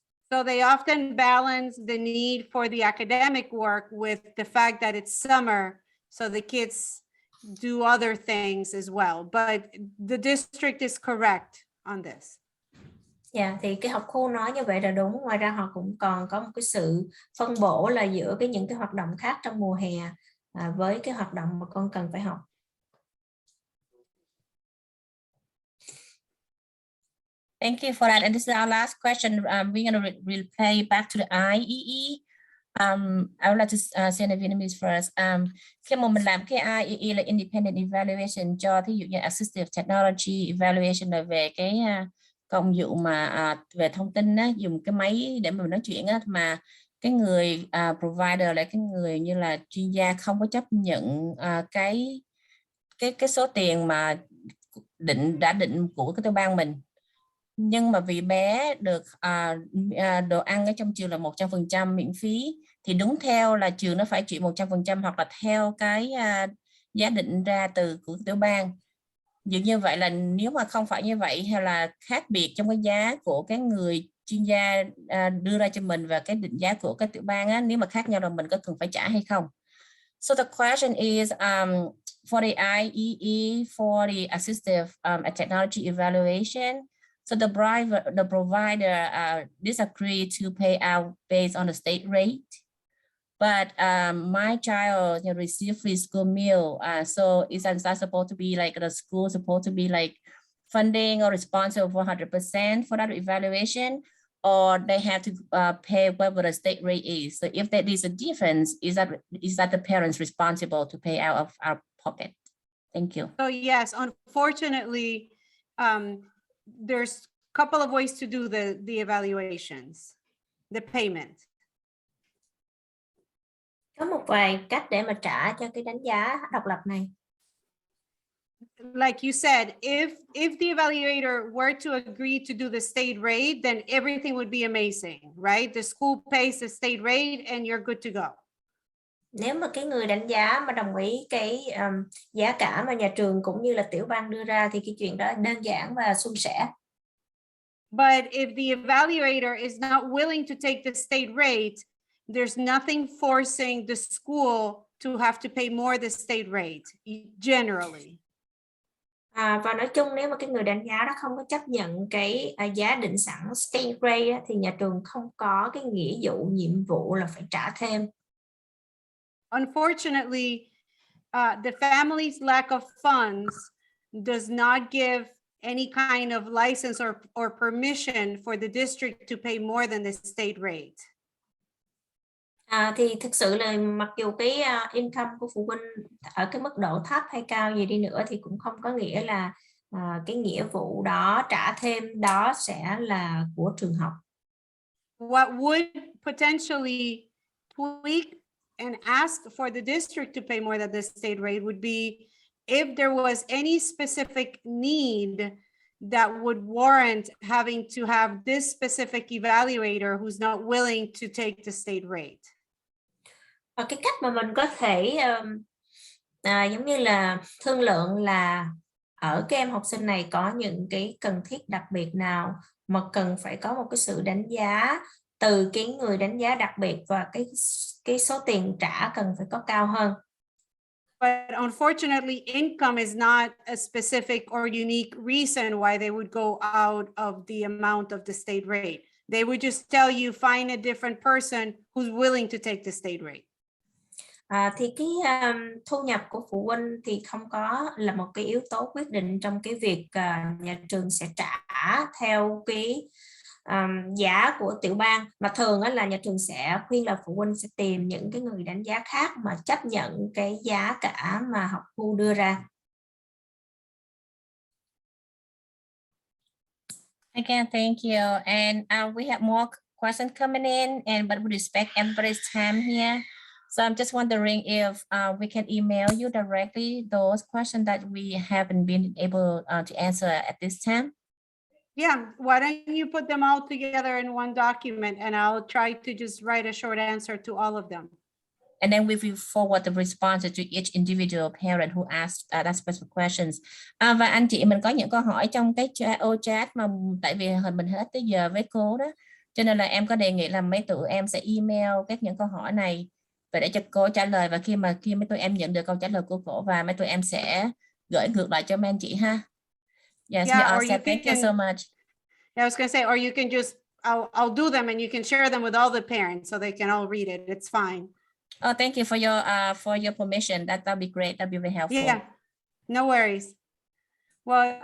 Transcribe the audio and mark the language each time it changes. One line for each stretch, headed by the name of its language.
English: So they often balance the need for the academic work with the fact that it's summer, so the kids do other things as well. But the district is correct on this.
Vietnamese: Dạ, thì cái học khu nói như vậy là đúng. Ngoài ra họ cũng còn có một cái sự phân bổ là giữa những cái hoạt động khác trong mùa hè với cái hoạt động mà con cần phải học.
English: Thank you for that. And this is our last question. We're going to replay back to the IEE. I would like to say in Vietnamese first.
Vietnamese: Khi mà mình làm cái IEE là Independent Evaluation cho thí dụ như Assistive Technology Evaluation là về cái công dụng mà về thông tin á, dùng cái máy để mà mình nói chuyện á, mà cái người provider là cái người như là chuyên gia không có chấp nhận cái số tiền mà đã định của cái tiểu bang mình. Nhưng mà vì bé được đồ ăn ở trong trường là 100% miễn phí, thì đúng theo là trường nó phải chịu 100% hoặc là theo cái giá định ra từ của tiểu bang. Dường như vậy là nếu mà không phải như vậy hay là khác biệt trong cái giá của cái người chuyên gia đưa ra cho mình và cái định giá của cái tiểu bang á, nếu mà khác nhau là mình có cần phải trả hay không?
English: So the question is for the IEE for the assistive technology evaluation. So the provider disagree to pay out based on the state rate, but my child received free school meal. So is that supposed to be like the school supposed to be like funding or responsible for 100% for that evaluation, or they have to pay whatever the state rate is? So if there is a difference, is that the parents responsible to pay out of our pocket? Thank you. So yes, unfortunately, there's a couple of ways to do the evaluations, the payment.
Vietnamese: Có một vài cách để mà trả cho cái đánh giá độc lập này.
English: Like you said, if the evaluator were to agree to do the state rate, then everything would be amazing, right? The school pays the state rate and you're good to go.
Vietnamese: Nếu mà cái người đánh giá mà đồng ý cái giá cả mà nhà trường cũng như là tiểu bang đưa ra thì cái chuyện đó đơn giản và suôn sẻ.
English: But if the evaluator is not willing to take the state rate, there's nothing forcing the school to have to pay more the state rate, generally.
Vietnamese: Và nói chung nếu mà cái người đánh giá đó không có chấp nhận cái giá định sẵn state rate thì nhà trường không có cái nghĩa vụ, nhiệm vụ là phải trả thêm.
English: Unfortunately, the family's lack of funds does not give any kind of license or permission for the district to pay more than the state rate.
Vietnamese: Thì thực sự là mặc dù cái income của phụ huynh ở cái mức độ thấp hay cao gì đi nữa thì cũng không có nghĩa là cái nghĩa vụ đó trả thêm đó sẽ là của trường học.
English: What would potentially tweak and ask for the district to pay more than the state rate would be if there was any specific need that would warrant having to have this specific evaluator who's not willing to take the state rate.
Vietnamese: Và cái cách mà mình có thể giống như là thương lượng là ở cái em học sinh này có những cái cần thiết đặc biệt nào mà cần phải có một cái sự đánh giá từ cái người đánh giá đặc biệt và cái số tiền trả cần phải có cao hơn.
English: But unfortunately, income is not a specific or unique reason why they would go out of the amount of the state rate. They would just tell you, find a different person who's willing to take the state rate.
Vietnamese: Thì cái thu nhập của phụ huynh thì không có là một cái yếu tố quyết định trong cái việc nhà trường sẽ trả theo cái giá của tiểu bang, mà thường là nhà trường sẽ khuyên là phụ huynh sẽ tìm những cái người đánh giá khác mà chấp nhận cái giá cả mà học khu đưa ra.
English: Again, thank you. And we have more questions coming in, but we respect everybody's time here. So I'm just wondering if we can email you directly those questions that we haven't been able to answer at this time. Yeah, why don't you put them all together in one document and I'll try to just write a short answer to all of them. And then we will forward the responses to each individual parent who asked that specific questions.
Vietnamese: Và anh chị mình có những câu hỏi trong cái ô chat mà tại vì mình hết tới giờ với cô đó, cho nên là em có đề nghị là mấy tụi em sẽ email những câu hỏi này và để cho cô trả lời, và khi mấy tụi em nhận được câu trả lời của cô và mấy tụi em sẽ gửi ngược lại cho mấy anh chị ha.
English: Yes, we all said thank you so much. I was going to say, or you can just, I'll do them and you can share them with all the parents so they can all read it. It's fine. Oh, thank you for your permission. That'll be great. That'll be very helpful. Yeah, no worries. Well, it